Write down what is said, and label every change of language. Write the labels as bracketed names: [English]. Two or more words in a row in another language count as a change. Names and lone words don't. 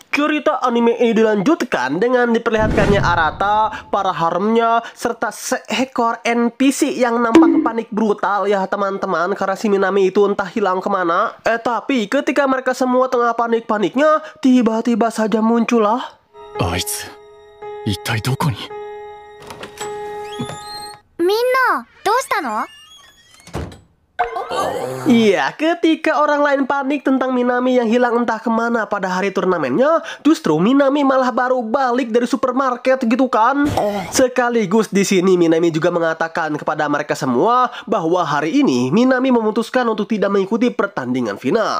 [Indonesian] Cerita anime ini dilanjutkan dengan diperlihatkannya Arata, para haremnya, serta seekor NPC yang nampak panik brutal ya teman-teman, karena si Minami itu entah hilang kemana. Tapi ketika mereka semua tengah panik-paniknya, tiba-tiba saja muncullah [Japanese] あいつ一体どこに。みんなどうしたの？ [Indonesian] Iya, ketika orang lain panik tentang Minami yang hilang entah kemana pada hari turnamennya, justru Minami malah baru balik dari supermarket gitu kan. Sekaligus di sini Minami juga mengatakan kepada mereka semua bahwa hari ini Minami memutuskan untuk tidak mengikuti pertandingan final.